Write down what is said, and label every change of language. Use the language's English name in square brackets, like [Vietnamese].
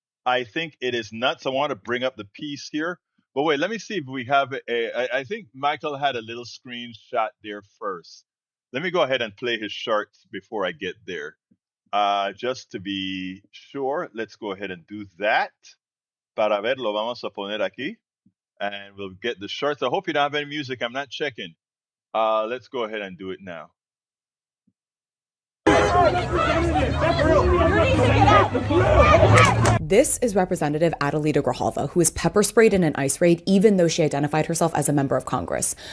[English] I want to bring up the piece here. But wait, let me see if we have I think Michael had a little screenshot there first. Let me go ahead and play his shorts before I get there. Just to be sure, let's go ahead and do that. [Spanish] Para ver, lo vamos a poner aquí. [English] And we'll get the shorts. I hope you don't have any music. I'm not checking. Let's go ahead and do it now. This is Representative Adelita Grijalva, who was pepper sprayed in an ICE raid, even though she identified herself as a member of Congress.